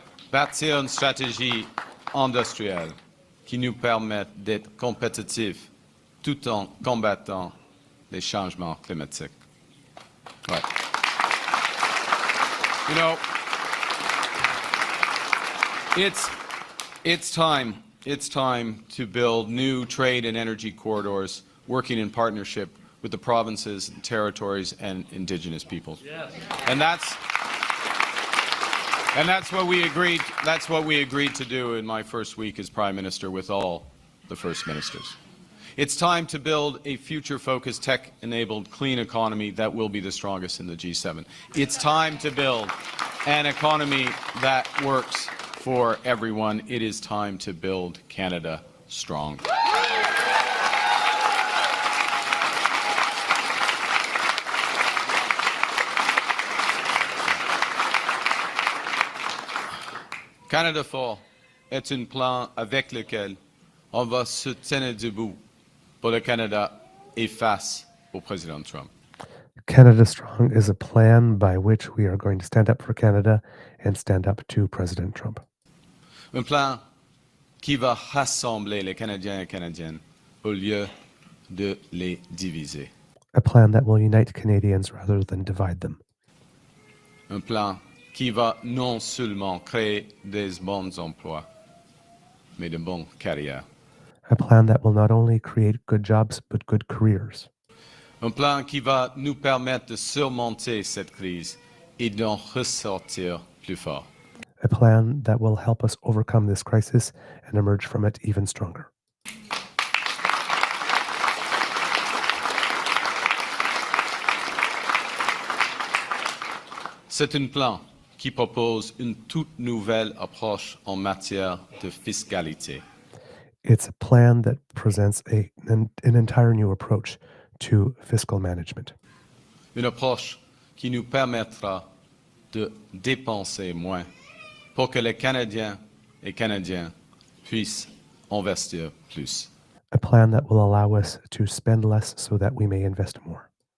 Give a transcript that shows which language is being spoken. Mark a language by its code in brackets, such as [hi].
[fr] Bâtir une stratégie industrielle qui nous permette d'être compétitifs tout en combattant les changements climatiques. Ouais. [en] You know, it's time to build new trade and energy corridors working in partnership with the provinces, territories, and Indigenous peoples. Yes. And that's what we agreed. That's what we agreed to do in my first week as Prime Minister with all the First Ministers. It's time to build a future-focused, tech-enabled, clean economy that will be the strongest in the G7. It's time to build an economy that works for everyone. It is time to build Canada strong. [fr] Canada Fort est un plan avec lequel on va se tenir debout pour le Canada et face au président Trump. [en] Canada Strong is a plan by which we are going to stand up for Canada and stand up to President Trump. [fr] Un plan qui va rassembler les Canadiens et Canadiennes au lieu de les diviser. [en] A plan that will unite Canadians rather than divide them. [fr] Un plan qui va non seulement créer des bons emplois, mais de bonnes carrières. [en] A plan that will not only create good jobs, but good careers. [fr] Un plan qui va nous permettre de surmonter cette crise et d'en ressortir plus fort. [en] A plan that will help us overcome this crisis and emerge from it even stronger. [fr] C'est un plan qui propose une toute nouvelle approche en matière de fiscalité. [en] It's a plan that presents an entire new approach to fiscal management. [fr] Une approche qui nous permettra de dépenser moins pour que les Canadiens et Canadiennes puissent investir plus. [en] A plan that will allow us to spend less so that we may invest more.